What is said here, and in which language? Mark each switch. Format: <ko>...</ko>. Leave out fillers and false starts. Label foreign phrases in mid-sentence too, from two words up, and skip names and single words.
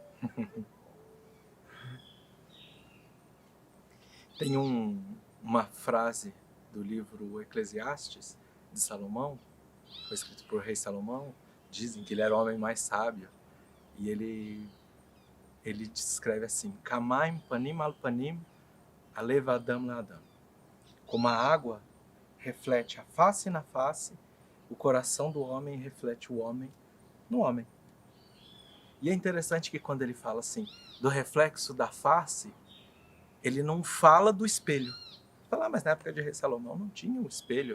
<pt>Tem uma frase do livro Eclesiastes, de Salomão, foi escrito por rei Salomão. Dizem que ele era o homem mais sábio. E ele descreve assim:</pt> <he>כמים פנים אל פנים לב אדם לאדם.</he> <pt>Como a água reflete a face na face, o coração do homem reflete o homem no homem. E é interessante que quando ele fala assim, do reflexo da face, ele não fala do espelho. Fala, mas na época de rei Salomão não tinha um espelho.</pt>